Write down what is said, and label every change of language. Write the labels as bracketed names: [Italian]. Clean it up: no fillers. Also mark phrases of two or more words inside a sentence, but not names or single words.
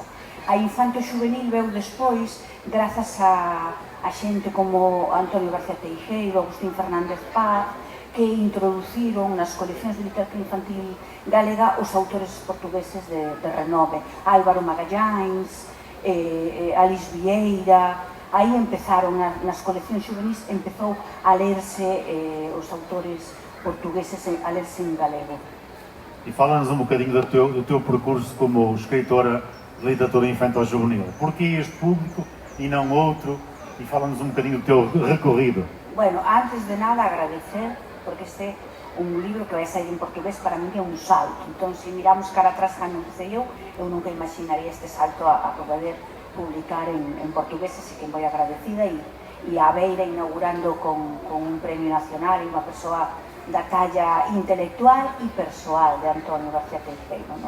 [Galician] A infanto xuvenil veu despois grazas a xente como Antonio García Teijeiro, Agustín Fernández Paz, que introduciron nas coleccións de literatura infantil galega os autores portugueses de renome. Álvaro Magalláns, Alice Vieira. Aí empezaron nas coleccións xuvenis, empezou a lerse os autores portugueses a lerse en galego. [Portuguese] E fala-nos um bocadinho do teu percurso como escritora de literatura infanto-juvenil. Porquê este público e não outro? E fala-nos um bocadinho do teu recorrido. [Galician] Bueno, antes de nada agradecer, porque este é un libro que vai sair en portugués, para mí é un salto. Entón, se miramos cara atrás cando empecé eu nunca imaginaría este salto a poder publicar en portugués, así que moi agradecida e a Beira inaugurando con un premio nacional e unha persoa da talla intelectual e persoal de Antonio García Teijeiro, ¿no?